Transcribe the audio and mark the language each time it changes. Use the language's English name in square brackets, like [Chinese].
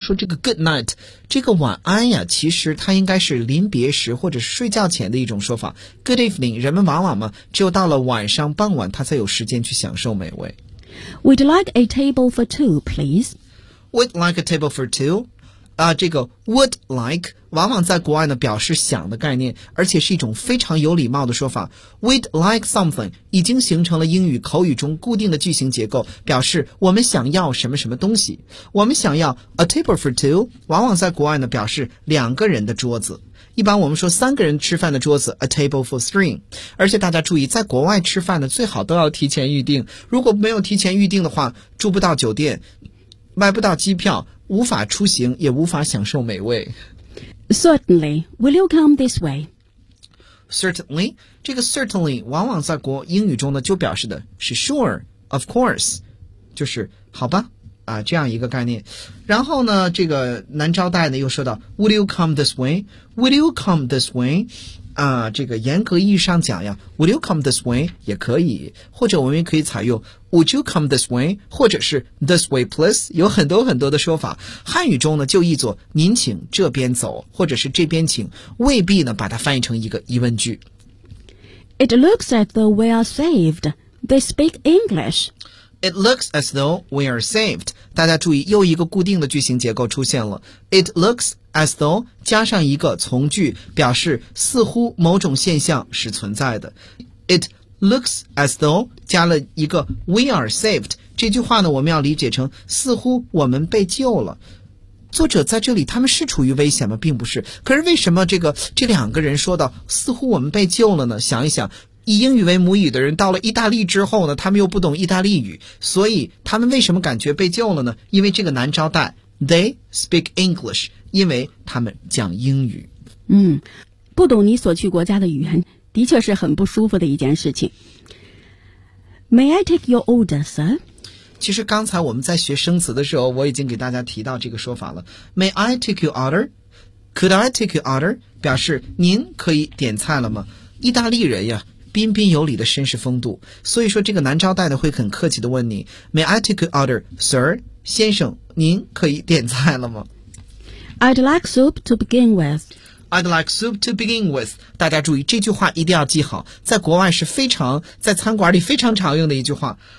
[Chinese] 说这个 good night 这个晚安呀，其实它应该是临别时或者睡觉前的一种说法。 good evening 人们往往嘛，只有到了晚上傍晚他才有时间去享受美味。 [English] Would like a table for two please? Would like a table for two? [Chinese] 这个 would like 往往在国外呢表示想的概念，而且是一种非常有礼貌的说法。 would like something 已经形成了英语口语中固定的句型结构，表示我们想要什么什么东西。我们想要 a table for two 往往在国外呢表示两个人的桌子，一般我们说三个人吃饭的桌子 a table for three。而且大家注意，在国外吃饭呢最好都要提前预定，如果没有提前预定的话，住不到酒店，买不到机票，无法出行，也无法享受美味。 [English] Certainly, will you come this way? [Chinese] Certainly, 这个 certainly 往往在国英语中呢就表示的是 [English] sure, of course, [Chinese] 就是好吧啊这样一个概念。然后呢，这个男招待呢又说到 ， [English] Will you come this way? Will you come this way? [Chinese] 这个严格意义上讲呀 [English] Would you come this way [Chinese] 也可以，或者我们也可以采用 Would you come this way 或者是 [English] This way please， [Chinese] 有很多很多的说法。汉语中呢就译作您请这边走或者是这边请，未必呢把它翻译成一个疑问句。 [English] It looks as though we are saved. They speak English It looks as though we are saved. [Chinese] 大家注意，又一个固定的句型结构出现了。 [English] It looks as though [Chinese] 加上一个从句，表示似乎某种现象是存在的。 [English] It looks as though [Chinese] 加了一个 [English] we are saved. [Chinese] 这句话呢，我们要理解成似乎我们被救了。作者在这里他们是处于危险吗？并不是。可是为什么这两个人说到似乎我们被救了呢？想一想，以英语为母语的人到了意大利之后呢，他们又不懂意大利语，所以他们为什么感觉被救了呢？因为这个男招待 [English] They speak English， [Chinese] 因为他们讲英语。不懂你所去国家的语言的确是很不舒服的一件事情。 [English] May I take your order, sir? [Chinese] 其实刚才我们在学生词的时候，我已经给大家提到这个说法了。 [English] May I take your order? Could I take your order? [Chinese] 表示您可以点菜了吗？意大利人呀彬彬有礼的绅士风度，所以说这个男招待的会很客气的问你 [English] May I take your order, sir? [Chinese] 先生您可以点菜了吗？ [English] I'd like soup to begin with. I'd like soup to begin with. [Chinese] 大家注意这句话一定要记好，在国外是非常在餐馆里非常常用的一句话。